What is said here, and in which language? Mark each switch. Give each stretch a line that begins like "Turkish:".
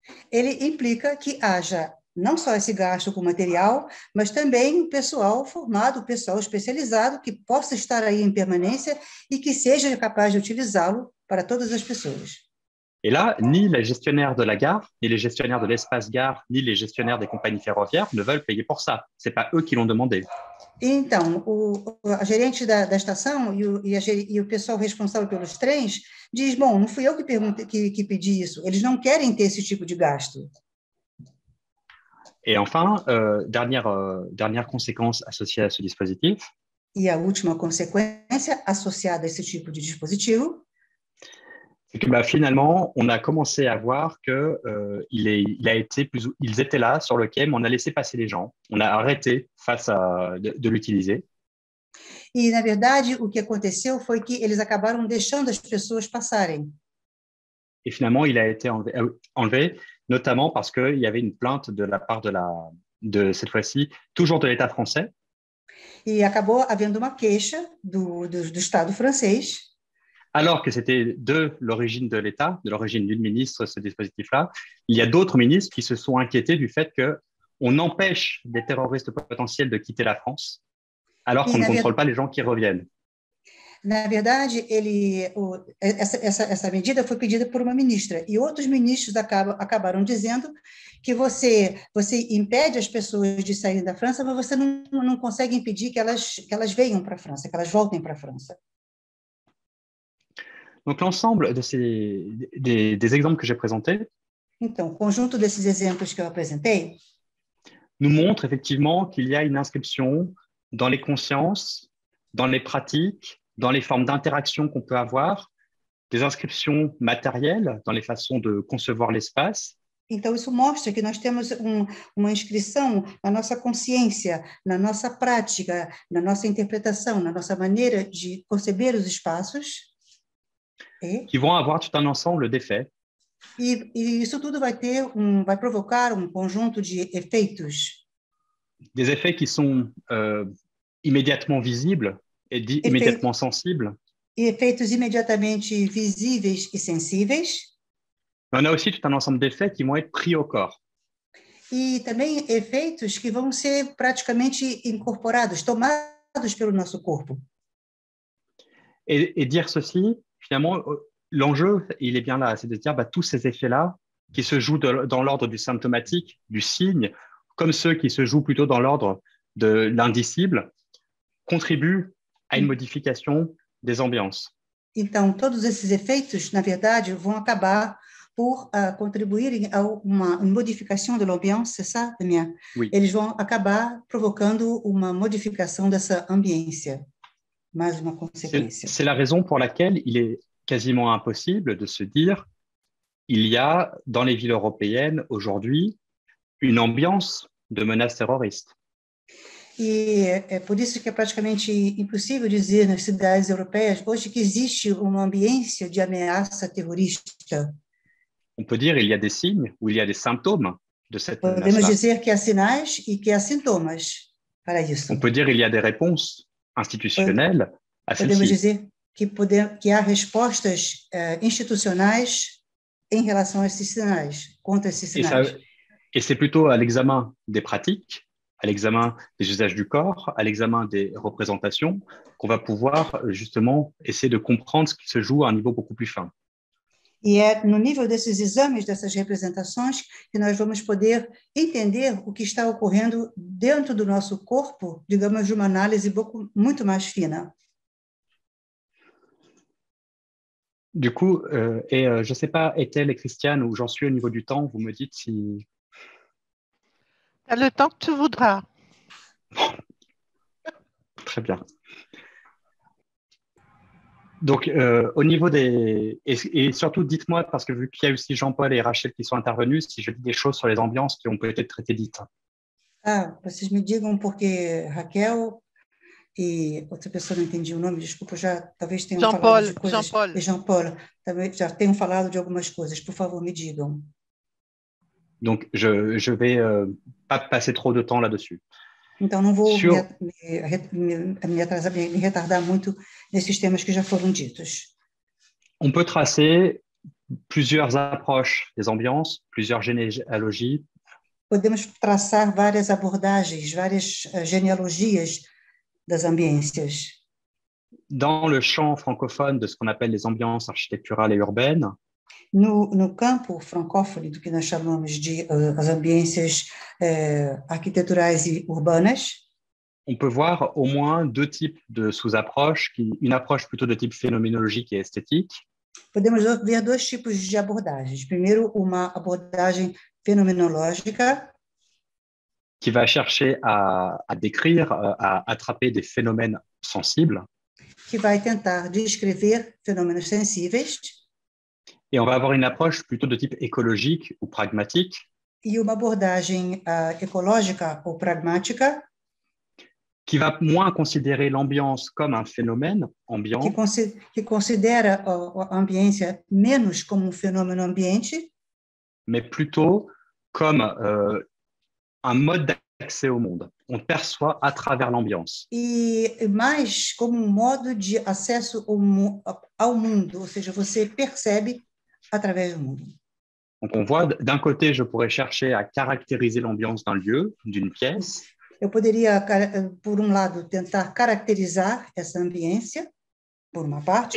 Portuguese: Ele implica que haja não só esse gasto com material, mas também o pessoal formado, o pessoal especializado, que possa estar aí em permanência e que seja capaz de utilizá-lo para todas as pessoas.
French: Et là, ni les gestionnaires de la gare, ni les gestionnaires de l'espace gare, ni les gestionnaires des compagnies ferroviaires ne veulent payer pour ça. Ce n'est pas eux qui l'ont demandé.
Portuguese: Então, a gerente da estação e o pessoal responsável pelos trens diz, bom, não fui eu que pedi isso, eles não querem ter esse tipo de gasto.
French: Et enfin, dernière conséquence associée à ce dispositif.
Portuguese: E a última consequência associada a esse tipo de dispositivo,
French: C'est que finalement, on a commencé à voir que ils étaient là sur le quai, mais on a laissé passer les gens. On a arrêté de l'utiliser.
Portuguese: E, na verdade, o que aconteceu foi que eles acabaram deixando as pessoas passarem.
French: Et finalement, il a été enlevé, notamment parce qu'il y avait une plainte de la part de cette fois-ci, toujours de l'État français.
Portuguese: E acabou havendo uma queixa do Estado francês.
French: Alors que c'était de l'origine de l'État, de l'origine du ministre, ce dispositif-là, il y a d'autres ministres qui se sont inquiétés du fait qu'on empêche des terroristes potentiels de quitter la France, alors qu'on ne contrôle pas les gens qui reviennent.
Portuguese: Na verdade, essa medida foi pedida por uma ministra, e outros ministros acabaram dizendo que você impede as pessoas de saírem da França, mas você não consegue impedir que elas venham para a França, que elas voltem para a França.
French: Donc, l'ensemble des exemples que j'ai présentés
Portuguese: Então, o conjunto desses exemplos que eu apresentei
French: nous montre effectivement qu'il y a une inscription dans les consciences, dans les pratiques, dans les formes d'interaction qu'on peut avoir, des inscriptions matérielles dans les façons de concevoir l'espace.
Portuguese: Então, isso mostra que nós temos uma inscrição na nossa consciência, na nossa prática, na nossa interpretação, na nossa maneira de conceber os espaços.
French: Qui vont avoir tout un ensemble d'effets.
Portuguese: E isso tudo vai provocar um conjunto de efeitos.
French: Des effets qui sont immédiatement visibles et immédiatement sensibles.
Portuguese: E efeitos imediatamente visíveis e sensíveis.
French: On a aussi tout un ensemble d'effets qui vont être pris au corps.
Portuguese: E também efeitos que vão ser praticamente incorporados, tomados pelo nosso corpo.
French: Et dire ceci, finalement, l'enjeu, il est bien là, c'est de dire tous ces effets-là qui se jouent dans l'ordre du symptomatique, du signe, comme ceux qui se jouent plutôt dans l'ordre de l'indicible, contribuent à une modification des ambiances.
Portuguese: Então, todos esses efeitos, na verdade, vão acabar por contribuírem a uma modificação de
French: l'ambiance, c'est ça,
Portuguese: Damien?
French: Oui.
Portuguese: Eles vão acabar provocando uma modificação dessa ambiência. Mais uma conséquence.
French: C'est la raison pour laquelle il est quasiment impossible de se dire il y a dans les villes européennes aujourd'hui une ambiance de menace terroriste.
Portuguese: E é por isso que é praticamente impossível dizer nas cidades europeias hoje que existe uma ambiência de ameaça terrorista.
French: On peut dire il y a des signes ou il y a des symptômes de cette menace.
Portuguese: Podemos dizer que há sinais e que há sintomas para isso.
French: On peut dire il y a des réponses institutionnelles à
Portuguese: Podemos
French: celle-ci.
Portuguese: dizer que há respostas institucionais em relação a esses sinais, contra esses sinais.
French: Et c'est plutôt à l'examen des pratiques, à l'examen des usages du corps, à l'examen des représentations, qu'on va pouvoir justement essayer de comprendre ce qui se joue à un niveau beaucoup plus fin.
Portuguese: E é no nível desses exames, dessas representações, que nós vamos poder entender o que está ocorrendo dentro do nosso corpo, digamos, de uma análise muito mais fina.
French: Du coup, je ne sais pas, Ethel et Christiane, où j'en suis au niveau du temps, vous me dites si... T'as le temps que tu voudras. Très bien. Donc, au niveau des... Et surtout, dites-moi, parce que vu qu'il y a aussi Jean-Paul et Rachel qui sont intervenus, si je dis des choses sur les ambiances qui ont peut-être été dites.
Portuguese: Ah, vocês me digam porque Raquel e outra pessoa, não entendi o nome, desculpa, já talvez tenham falado de coisas... Jean-Paul. E Jean-Paul, também já tenham falado de algumas coisas, por favor, me digam.
French: Donc, je vais pas passer trop de temps là-dessus.
Portuguese: Então, não vou me retardar muito nesses temas que já foram ditos.
French: On peut tracer plusieurs approches des ambiances, plusieurs généalogies.
Portuguese: Podemos traçar várias abordagens, várias genealogias das ambiências.
French: Dans le champ francophone de ce qu'on appelle les ambiances architecturales et urbaines,
Portuguese: No campo francófono do que nós chamamos de as ambiências arquiteturais e urbanas,
French: on peut voir au moins deux types de sous-approches, une approche plutôt de type phénoménologique et esthétique.
Portuguese: Podemos ver dois tipos de abordagens. Primeiro, uma abordagem fenomenológica,
French: qui va chercher à décrire, à attraper des phénomènes sensibles.
Portuguese: que vai tentar descrever fenômenos sensíveis.
French: Et on va avoir une approche plutôt de type écologique ou pragmatique
Portuguese: e uma abordagem ecológica ou pragmática
French: qui va moins considérer l'ambiance comme un phénomène ambiant,
Portuguese: que considera a ambiência menos como um fenômeno ambiente,
French: mais plutôt comme un mode d'accès au monde. On perçoit à travers l'ambiance.
Portuguese: e mais como um modo de acesso ao mundo, ou seja, você percebe através do mundo.
French: Donc on voit, d'un côté, je pourrais chercher à caractériser l'ambiance d'un lieu, d'une pièce,
Portuguese: Eu poderia, por um lado, tentar caracterizar essa ambiência, por uma parte,